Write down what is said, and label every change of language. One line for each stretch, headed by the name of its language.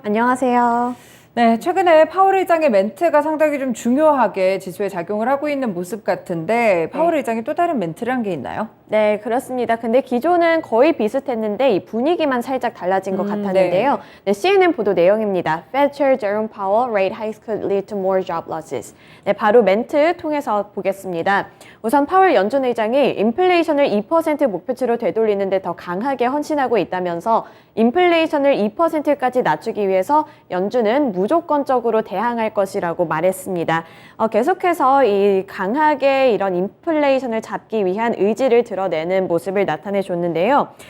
Korean: 안녕하세요. 네, 최근에 파월 의장의 멘트가 상당히 좀 중요하게 지수에 작용을 하고 있는 모습 같은데 파월 의장이 또 다른 멘트를 한 게 있나요? 네, 그렇습니다. 근데 기존은 거의 비슷했는데 이 분위기만 살짝 달라진 것 같았는데요. 네, CNN 보도 내용입니다.
English: Fed Chair Jerome Powell, rate hikes could lead to more job losses.
Korean: 네, 바로 멘트 통해서 보겠습니다. 우선 파월 연준 의장이 인플레이션을 2% 목표치로 되돌리는 데 더 강하게 헌신하고 있다면서 인플레이션을 2%까지 낮추기 위해서 연준은 무조건적으로 대항할 것이라고 말했습니다. 계속해서 이 강하게 이런 인플레이션을 잡기 위한 의지를 드러내는 모습을 나타내줬는데요.